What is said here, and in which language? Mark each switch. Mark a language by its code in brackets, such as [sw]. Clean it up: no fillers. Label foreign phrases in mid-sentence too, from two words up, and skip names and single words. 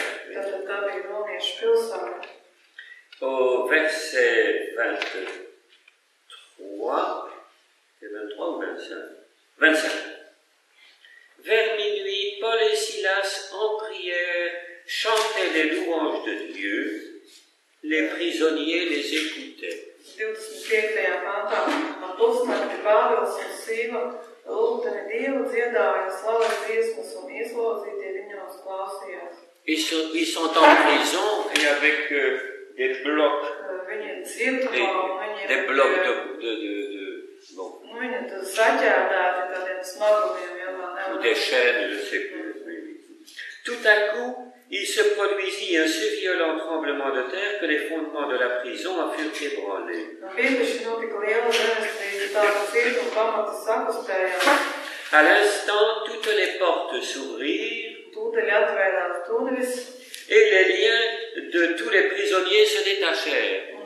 [fr] Au verset 23, c'est 23 ou 25 ? 25. Vers minuit, Paul et Silas en prière chantaient les louanges de Dieu, les prisonniers les écoutaient. 25. [lv] pantā ar pusnakti Pāvils un Sīla lūgdami Dievu dziedāja slavas dziesmas un ieslodzītie viņos klausījās. [fr] Ils sont en prison et avec des blocs. [lv] Viņi ir cietumā un viņi ir [fr] des blocs bon. [lv] Viņi ir saķēdēti tādiem smagumiem, [fr] ou des chaînes, je ne sais plus. Tout à coup, il se produisit un si violent tremblement de terre que les fondements de la prison en furent ébranlés. À l'instant, toutes les portes s'ouvrirent et les liens de tous les prisonniers se détachèrent.